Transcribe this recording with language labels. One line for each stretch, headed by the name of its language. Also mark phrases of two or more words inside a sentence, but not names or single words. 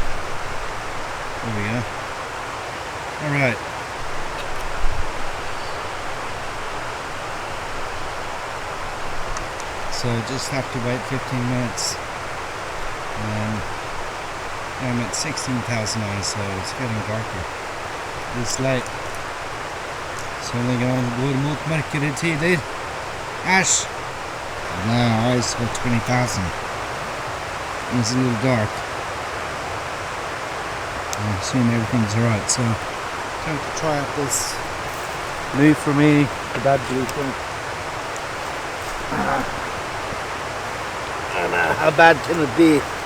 English: There we go. Alright. So just have to wait 15 minutes. I'm at 16,000 ISO, it's getting darker. It's late.
Norwegian: Så ligger han går mot mørkere tider. Æsj!
English: Now ISO 20,000. It's a little dark. I assume everything's alright, so time to try out this new for me, the bad blue thing. I don't know, how bad can it be?